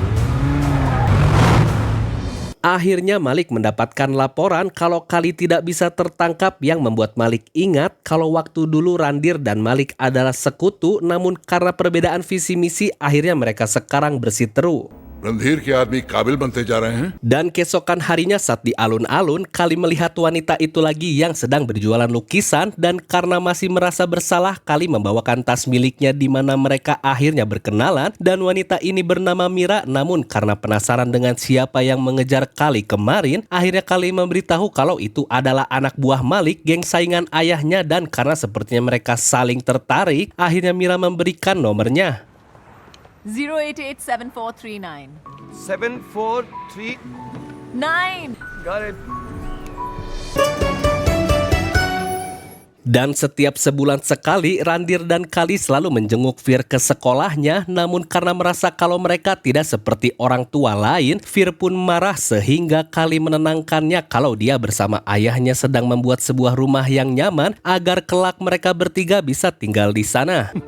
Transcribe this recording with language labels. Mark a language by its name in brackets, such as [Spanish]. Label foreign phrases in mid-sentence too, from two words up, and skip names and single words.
[Indonesian] Akhirnya Malik mendapatkan laporan kalau Kali tidak bisa tertangkap yang membuat Malik ingat kalau waktu dulu Randir dan Malik adalah sekutu, namun karena perbedaan visi misi akhirnya mereka sekarang bersiteru. [Hindi] रणधीर के आदमी काबिल बनते जा रहे हैं। [Indonesian] Dan keesokan harinya saat di alun-alun, Kali melihat wanita itu lagi yang sedang berjualan lukisan dan karena masih merasa bersalah, Kali membawakan tas miliknya di mana mereka akhirnya berkenalan dan wanita ini bernama Mira, namun karena penasaran dengan siapa yang mengejar Kali kemarin, akhirnya Kali memberitahu kalau itu adalah anak buah Malik, geng saingan ayahnya, dan karena sepertinya mereka saling tertarik, akhirnya Mira memberikan nomornya. 0887439. 743. 9! [English] Got it. [Indonesian] Dan setiap sebulan sekali, Randir dan Kali selalu menjenguk Fir ke sekolahnya, namun karena merasa kalau mereka tidak seperti orang tua lain, Fir pun marah sehingga Kali menenangkannya kalau dia bersama ayahnya sedang membuat sebuah rumah yang nyaman agar kelak mereka bertiga bisa tinggal di sana.